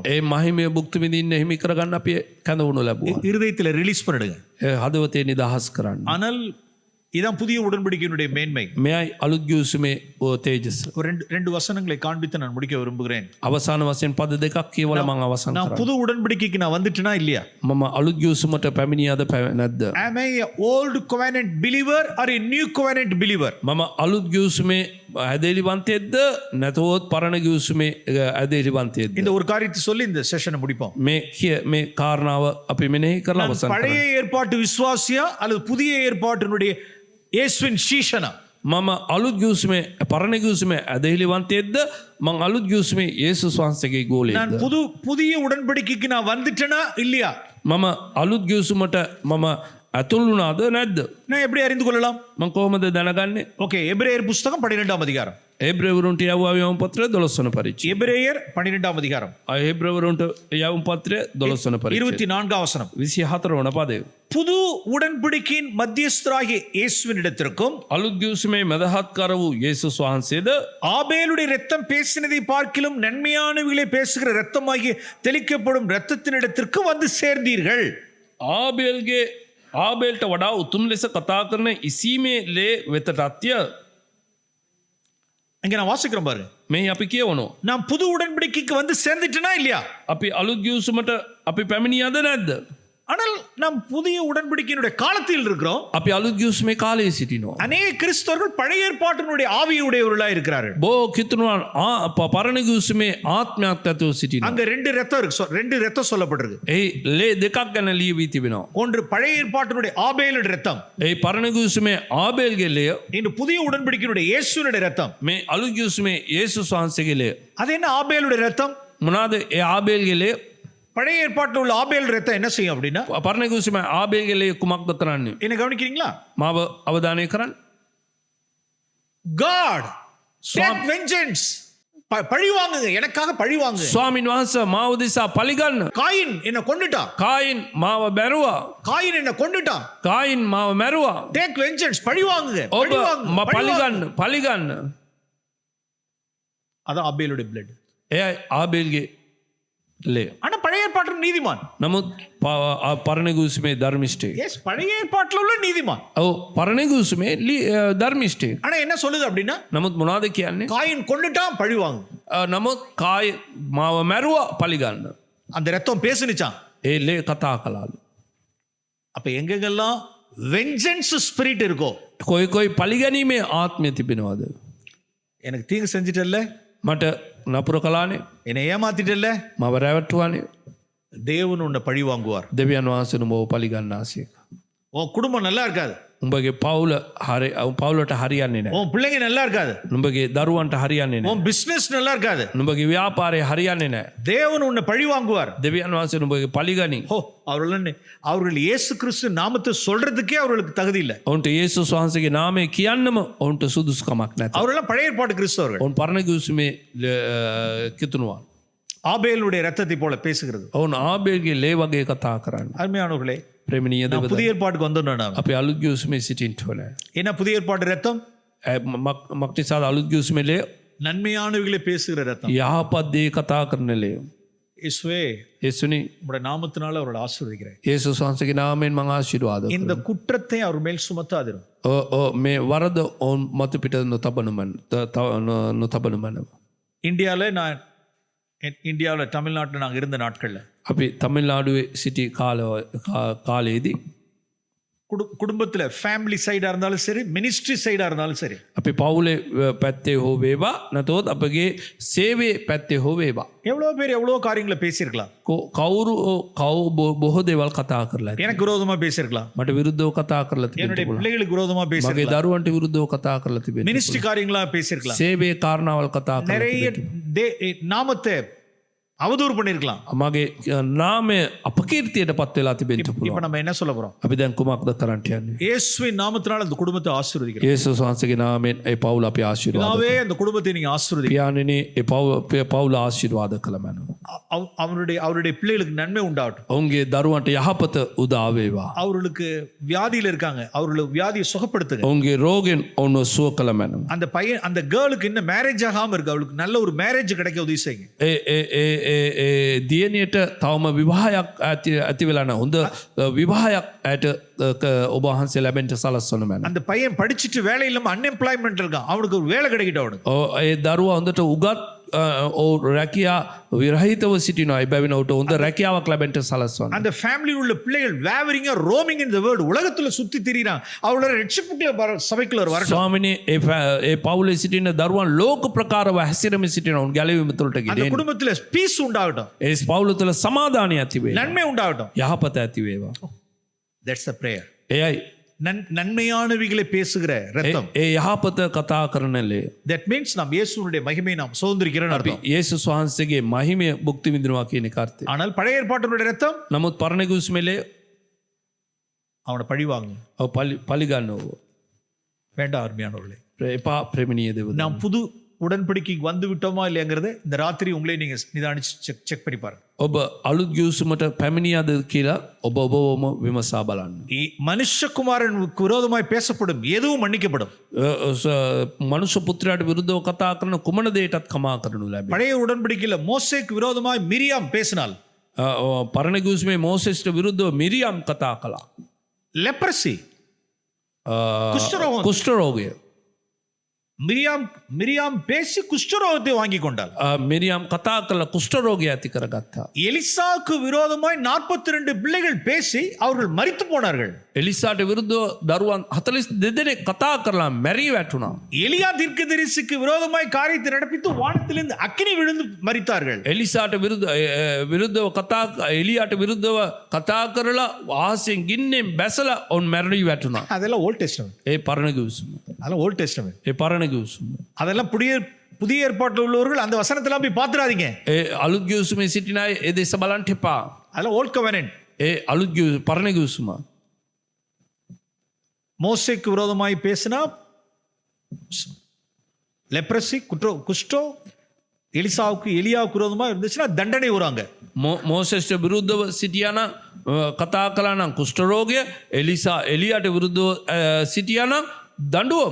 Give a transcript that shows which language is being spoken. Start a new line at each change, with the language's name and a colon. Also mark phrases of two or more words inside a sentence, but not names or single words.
Sinhala: ඒ මහිමය භුක්ති විඳින්න හිමි කරගන්න අපි කැඳවුණු ලැබුවා.
Tamil: இருதயத்தில் ரிலீஸ் பண்ணிடுங்க.
Sinhala: හදවතේ නිදහස් කරන්න.
Tamil: ஆனால் இதான் புதிய உடன்படிக்கையினுடைய மேன்மை.
Sinhala: මෙයයි අලුත් ගිවිසුමේ තේජස.
Tamil: ஒரு ரெண்டு வசனங்களை காண்பித்து நான் முடிக்க விரும்புகிறேன்.
Sinhala: අවසාන වශයෙන් පද දෙකක් කියවලා මම අවසන්
Tamil: நான்
Sinhala: කරා.
Tamil: புது உடன்படிக்கைக்கு நான் வந்துட்டேனா இல்லையா?
Sinhala: මම අලුත් ගිවිසුමට පැමිණියාද නැද්ද?
English: Am I a old covenant believer or a new covenant believer?
Sinhala: මම අලුත් ගිවිසුමේ ඇදහිලිවන්තයෙක්ද නැතහොත් පරණ ගිවිසුමේ ඇදහිලිවන්තයෙක්ද?
Tamil: இந்த ஒரு காரியத்தை சொல்லி இந்த செஷனை முடிப்போம்.
Sinhala: මේ කාරණාව අපි මෙනෙහි කරලා
Tamil: நான்
Sinhala: අවසන්
Tamil: பழைய
Sinhala: කරා.
Tamil: ஏற்பாட்டு விசுவாசியா அல்லது புதிய ஏற்பாட்டினுடைய இயேசுவின் சீஷனா?
Sinhala: මම අලුත් ගිවිසුමේ පරණ ගිවිසුමේ ඇදහිලිවන්තයෙක්ද මං අලුත් ගිවිසුමේ යේසුස් වහන්සේගේ
Tamil: நான்
Sinhala: ගෝලයෙක්ද?
Tamil: புதிய உடன்படிக்கைக்கு நான் வந்துட்டேனா இல்லையா?
Sinhala: මම අලුත් ගිවිසුමට මම ඇතුල් වුණාද නැද්ද?
Tamil: நான் எப்படி அறிந்து கொள்ளலாம்?
Sinhala: මං කොහොමද දැනගන්නේ?
Tamil: ஓகே, எபிரேயர் புஸ்தகம் 12ஆம் அதிகாரம்.
Sinhala: එබ්‍රෙවරුන්ට යවුවා යවුම් පත්‍රය 12 වන පරිච්ඡේදය.
Tamil: எபிரேயர் 12ஆம் அதிகாரம்
Sinhala: එබ්‍රෙවරුන්ට යවුම් පත්‍රය 12 වන පරිච්ඡේදය.
Tamil: 24ஆம் வசனம்.
Sinhala: 24 වන පදය.
Tamil: புது உடன்படிக்கையின் மத்தியஸ்தராகிய இயேசுவினிடத்திற்கும்
Sinhala: අලුත් ගිවිසුමේ මැදහත්කර වූ යේසුස් වහන්සේද
Tamil: ஆபேலுடைய இரத்தம் பேசினதை பார்க்கிலும் நன்மையானவைகளை பேசுகிற இரத்தமாகிய தெளிக்கப்படும் இரத்தத்தினிடத்திற்கு வந்து சேர்ந்தீர்கள்.
Sinhala: ආබේල්ට වඩා උතුම් ලෙස කතා කරන ඉසීමේ ලේ වෙතටත්ය.
Tamil: இங்க நான் வாசிக்கிறேன் பாரு.
Sinhala: මේ අපි කියවනවා.
Tamil: நான் புது உடன்படிக்கைக்கு வந்து சேர்ந்துட்டேனா இல்லையா?
Sinhala: අපි අලුත් ගිවිසුමට අපි පැමිණියද නැද්ද?
Tamil: ஆனால் நாம் புதிய உடன்படிக்கையினுடைய காலத்தில் இருக்கிறோம்.
Sinhala: අපි අලුත් ගිවිසුමේ කාලයේ සිටිනවා.
Tamil: அநேக கிறிஸ்தவர்கள் பழைய ஏற்பாட்டினுடைய ஆவியுடையவர்களாக இருக்கிறார்கள்.
Sinhala: බොහෝ කිතුණුවන් පරණ ගිවිසුමේ ආත්මයක් ඇතුව සිටිනවා.
Tamil: அங்க ரெண்டு ரத்தம் இருக்கு. ரெண்டு ரத்தம் சொல்லப்பட்டிருக்கு.
Sinhala: ඒ ලේ දෙකක් ගැන ලියවී තිබෙනවා.
Tamil: ஒன்று பழைய ஏற்பாட்டினுடைய ஆபேலுடைய ரத்தம்.
Sinhala: ඒ පරණ ගිවිසුමේ ආබේල්ගේ ලේ,
Tamil: இன்று புதிய உடன்படிக்கையினுடைய இயேசுவினுடைய ரத்தம்.
Sinhala: මේ අලුත් ගිවිසුමේ යේසුස් වහන්සේගේ ලේ.
Tamil: அது என்ன ஆபேலுடைய ரத்தம்?
Sinhala: මොනවාද ඒ ආබේල්ගේ ලේ?
Tamil: பழைய ஏற்பாட்டில் உள்ள ஆபேல் ரத்தம் என்ன செய்யும் அப்படின்னா,
Sinhala: පරණ ගිවිසුමේ ආබේල්ගේ ලේ කුමක්ද කරන්නේ?
Tamil: என்ன கவனிக்கிறீங்களா?
Sinhala: මාව අවධානය කරන්න.
English: God take vengeance.
Tamil: பழி வாங்குங்க, எனக்காக பழி வாங்குங்க.
Sinhala: ස්වාමින් වහන්සේ මාව දිසා පලිගන්න.
Tamil: காயின் என்ன கொன்னுட்டான்.
Sinhala: කායින් මාව බැරුවා.
Tamil: காயின் என்ன கொன்னுட்டான்.
Sinhala: කායින් මාව මැරුවා.
English: Take vengeance.
Tamil: பழி வாங்குங்க.
Sinhala: ඔබ
Tamil: பழி வாங்குங்க.
Sinhala: පලිගන්න.
Tamil: அதான் ஆபேலுடைய blood.
Sinhala: එයයි ආබේල්ගේ ලේ.
Tamil: ஆனா பழைய ஏற்பாட்டில் நீதிமான்.
Sinhala: නමුත් පරණ ගිවිසුමේ ධර්මිෂ්ඨයෙක්.
Tamil: எஸ், பழைய ஏற்பாட்டில் உள்ள நீதிமான்.
Sinhala: ඔව් පරණ ගිවිසුමේ ධර්මිෂ්ඨයෙක්.
Tamil: ஆனா என்ன சொல்லுது அப்படின்னா,
Sinhala: නමුත් මොනවද කියන්නේ?
Tamil: காயின் கொன்னுட்டான், பழி வாங்கு.
Sinhala: නමුත් කාය මාව මැරුවා පලිගන්න.
Tamil: அந்த ரத்தம் பேசுனுச்சான்.
Sinhala: ඒ ලේ කතා කලාලු.
Tamil: அப்ப எங்கெங்கெல்லாம்
English: vengeance spirit
Tamil: இருக்கோ,
Sinhala: කොයි පලිගැනීමේ ආත්මය තිබෙනවාද?
Tamil: எனக்கு தீங்கு செஞ்சிட்டல்ல,
Sinhala: මට නපුර කලානේ,
Tamil: என்னை ஏமாத்திட்டல்ல,
Sinhala: මව රැවට්ටුවානේ,
Tamil: தேவன் உன்னை பழி வாங்குவார்.
Sinhala: දෙවියන් වහන්සේ නුඹව පලිගන්නාසේක.
Tamil: உன் குடும்பம் நல்லா இருக்காது,
Sinhala: උඹගේ පවුලට හරියන්නේ නැහැ.
Tamil: உன் பிள்ளைங்க நல்லா இருக்காது,
Sinhala: නුඹගේ දරුවන්ට හරියන්නේ නැහැ.
Tamil: உன் பிசினஸ் நல்லா இருக்காது.
Sinhala: නුඹගේ ව්‍යාපාරය හරියන්නේ නැහැ.
Tamil: தேவன் உன்னை பழி வாங்குவார்.
Sinhala: දෙවියන් වහන්සේ නුඹගේ පලිගනි.
Tamil: அவர்கள் இயேசு கிறிஸ்து நாமத்தை சொல்றதுக்கே அவர்களுக்கு தகுதி இல்லை.
Sinhala: ඔවුන්ට යේසුස් වහන්සේගේ නාමය කියන්නම ඔවුන්ට සුදුසුකමක් නැත.
Tamil: அவரெல்லாம் பழைய ஏற்பாட்டு கிறிஸ்தவர்கள்.
Sinhala: ඔවුන් පරණ කිව්සුමේ කිතුනවා.
Tamil: ஆபேலுடைய ரத்தத்தை போல பேசுகிறது.
Sinhala: ඔවුන් ආබේල්ගේ ලේ වගේ කතා කරන්නේ.
Tamil: அருமையானவர்களே,
Sinhala: ප්‍රේමණීය
Tamil: நான்
Sinhala: දෙවියන්,
Tamil: புதிய ஏற்பாட்டுக்கு வந்தோம்.
Sinhala: අපි අලුත් කිව්සුමේ සිටින්න ඕනේ.
Tamil: என்ன புதிய ஏற்பாட்டு ரத்தம்?
Sinhala: මක්නිසාද අලුත් කිව්සුමේ ලේ
Tamil: நன்மையானவைகளை பேசுகிற ரத்தம்.
Sinhala: යහපත් දේ කතා කරන ලේ.
Tamil: இயேசுவே,
Sinhala: යේසුනි,
Tamil: உங்களுடைய நாமத்தினால அவர்களை ஆசீர்வதிக்கிறேன்.
Sinhala: යේසුස් වහන්සේගේ නාමයෙන් මම ආශිර්වාද
Tamil: இந்த
Sinhala: කරනවා.
Tamil: குற்றத்தை அவர் மேல் சுமத்தாதிரும்.
Sinhala: මේ වරද ඔවුන් මතු පිට නොතබන මනව.
Tamil: இந்தியாவில் தமிழ்நாட்டில் நாங்கள் இருந்த நாட்களில்
Sinhala: අපි තමිල්නාඩුවේ සිටි කාලයේදී
Tamil: குடும்பத்தில் ஃபேமிலி சைடாக இருந்தாலும் சரி, மினிஸ்ட்ரி சைடாக இருந்தாலும் சரி,
Sinhala: අපි පවුලේ පැත්තේ හෝ වේවා නැතොත් අපගේ සේවයේ පැත්තේ හෝ වේවා,
Tamil: எவ்வளோ பேர் எவ்வளோ காரியங்களை பேசியிருக்கலாம்.
Sinhala: කවුරු බොහෝ දේවල් කතා කරලා ඇති.
Tamil: எனக்கு விரோதமாக பேசியிருக்கலாம்,
Sinhala: මට විරුද්ධව කතා කරලා
Tamil: என்னுடைய
Sinhala: තිබෙනවා.
Tamil: பிள்ளைகளுக்கு விரோதமாக
Sinhala: මගේ
Tamil: பேசியிருக்கலாம்,
Sinhala: දරුවන්ට විරුද්ධව කතා කරලා තිබෙනවා.
Tamil: மினிஸ்ட்ரி காரியங்களா பேசியிருக்கலாம்,
Sinhala: සේවයේ කාරණාවල් කතා කරලා
Tamil: நிறைய நாமத்தை அவதூறு பண்ணியிருக்கலாம்.
Sinhala: මගේ නාමය අපකීර්තියට පත් වෙලා තිබෙන්න
Tamil: இப்போ
Sinhala: පුළුවන්.
Tamil: நம்ம என்ன சொல்ல போறோம்?
Sinhala: අපි දැන් කුමක්ද කරන්න යන්නේ?
Tamil: இயேசுவின் நாமத்தினால அந்த குடும்பத்தை ஆசீர்வதிக்கிறோம்.
Sinhala: යේසුස් වහන්සේගේ නාමයෙන් ඒ පවුල අපි ආශිර්වාද
Tamil: பிதாவே, அந்த குடும்பத்தை நீங்க ஆசீர்வதிங்க.
Sinhala: පියාණෙනි, ඒ පවුල ආශිර්වාද කළ මැනව.
Tamil: அவருடைய பிள்ளைகளுக்கு நன்மை உண்டாகட்டும்.
Sinhala: ඔවුන්ගේ දරුවන්ට යහපත උදා වේවා.
Tamil: அவர்களுக்கு வியாதியில இருக்காங்க, அவர்களுக்கு வியாதியை சுகப்படுத்துங்க.
Sinhala: ඔවුන්ගේ රෝගෙන් ඔවුන්ව සුව කළ මැනව.
Tamil: அந்த பையன், அந்த கேர்ளுக்கு இன்னும் மேரேஜ் ஆகாம இருக்கு, அவளுக்கு நல்ல ஒரு மேரேஜ் கிடைக்க உதவி செய்யுங்க.
Sinhala: දියණියට තවම විවාහයක් ඇති වෙලා නැහැ. හොඳ විවාහයක් ඇයට ඔබ වහන්සේ ලැබෙන්න සලස්වන මැනව.
Tamil: அந்த பையன் படிச்சுட்டு வேலை இல்லாம அன்எம்ப்ளாய்மெண்ட் இருக்கான், அவனுக்கு ஒரு வேலை கிடைக்கட்டும் அவனுக்கு.
Sinhala: ඒ දරුවා හොඳට උගත් රැකියා විරහිතව සිටිනවා. එබැවින් ඔහුට හොඳ රැකියාවක් ලැබෙන්න සලස්වන්න.
Tamil: அந்த ஃபேமிலியில் உள்ள பிள்ளைகள் வேவரிங்கா
English: roaming in the world,
Tamil: உலகத்துல சுத்தி திரிறான், அவளோட ரட்சிப்புக்குள்ள சபைக்குள்ள வரட்டும்.
Sinhala: ස්වාමිනේ, ඒ පවුලේ සිටින දරුවන් ලෝක ප්‍රකාරව හැසිරෙමින් සිටිනවා. උන් ගැලවීම තුළට
Tamil: அந்த
Sinhala: ගිහින්
Tamil: குடும்பத்துல பீஸ் உண்டாகட்டும்,
Sinhala: ඒ පවුල තුළ සමාදානය ඇති වේවා.
Tamil: நன்மை உண்டாகட்டும்.
Sinhala: යහපත ඇති වේවා.
English: That's the prayer.
Sinhala: එයයි
Tamil: நன்மையானவைகளை பேசுகிற ரத்தம்.
Sinhala: ඒ යහපත කතා කරන ලේ.
English: that means
Tamil: நாம் இயேசுவினுடைய மகிமையை நாம் சுதந்திரிக்கிறோம்னு அர்த்தம்.
Sinhala: යේසුස් වහන්සේගේ මහිමය භුක්ති විඳිනවා කියන එක අර්ථය.
Tamil: ஆனால் பழைய ஏற்பாட்டினுடைய ரத்தம்
Sinhala: නමුත් පරණ කිව්ස්මෙලේ
Tamil: அவனை பழி வாங்க
Sinhala: පලිගන්නව.
Tamil: வேண்டாம். அருமையானவர்களே,
Sinhala: එපා ප්‍රේමණීය දෙවියන්.
Tamil: நாம் புது உடன்படிக்கைக்கு வந்து விட்டோமா இல்லையாங்கிறத இந்த ராத்திரி உங்களே நீங்க நிதானிச்சு செக் பண்ணி பாருங்க.
Sinhala: ඔබ අලුත් ගිවිසුමට පැමිණියාද කියලා ඔබවම විමසා බලන්න.
Tamil: மனுஷகுமாரனுக்கு விரோதமாய் பேசப்படும் எதுவும் மன்னிக்கப்படும்.
Sinhala: මනුෂ්‍ය පුත්‍රයාට විරුද්ධව කතා කරන කුමන දෙයටත් කමා කරනු ලැබේ.
Tamil: பழைய உடன்படிக்கையில மோசேக்கு விரோதமாய் மிரியாம் பேசினால்,
Sinhala: පරණ ගිවිසුමේ මෝසෙස්ට විරුද්ධව මිරියම් කතා කළා.
Tamil: லெப்ரசி, குஷ்டரோகம்.
Sinhala: කුෂ්ඨරෝගය.
Tamil: மிரியாம் பேசி குஷ்டரோகத்தை வாங்கி கொண்டாள்.
Sinhala: මිරියම් කතා කළ කුෂ්ඨරෝගය ඇති කරගත්තා.
Tamil: எலிசாவுக்கு விரோதமாய் 42 பிள்ளைகள் பேசி அவர்கள் மரித்து போனார்கள்.
Sinhala: එලිසාට විරුද්ධව දරුවන් 42 දෙනෙක් කතා කරලා මැරී වැටුණා.
Tamil: எலியா தீர்க்கதரிசிக்கு விரோதமாய் காரியத்தை நடப்பித்து வானத்திலிருந்து அக்கினி விழுந்து மரித்தார்கள்.
Sinhala: එලිසාට විරුද්ධව එලියාට විරුද්ධව කතා කරලා ආසෙන් ගින්නෙන් බැසලා ඔවුන් මැරී වැටුණා.
Tamil: அதெல்லாம்
English: Old Testament.
Sinhala: ඒ පරණ ගිවිසුම.
Tamil: அதெல்லாம்
English: Old Testament.
Sinhala: ඒ පරණ ගිවිසුම.
Tamil: அதெல்லாம் புதிய ஏற்பாட்டில் உள்ளவர்கள் அந்த வசனத்தெல்லாம் போய் பார்த்துறாதீங்க.
Sinhala: ඒ අලුත් ගිවිසුමේ සිටින අය ඒ දෙස බලන්න එපා.
Tamil: அதெல்லாம்
English: old covenant.
Sinhala: ඒ අලුත් පරණ ගිවිසුම.
Tamil: மோசேக்கு விரோதமாய் பேசினா லெப்ரசி, குஷ்டம், எலியாவுக்கு விரோதமாக இருந்துச்சுன்னா தண்டனை வருவாங்க.
Sinhala: මෝසෙස්ට විරුද්ධව සිටියානම් කතා කළා නම් කුෂ්ඨ රෝගය, එලියාට විරුද්ධව සිටියානම් දඬුවම.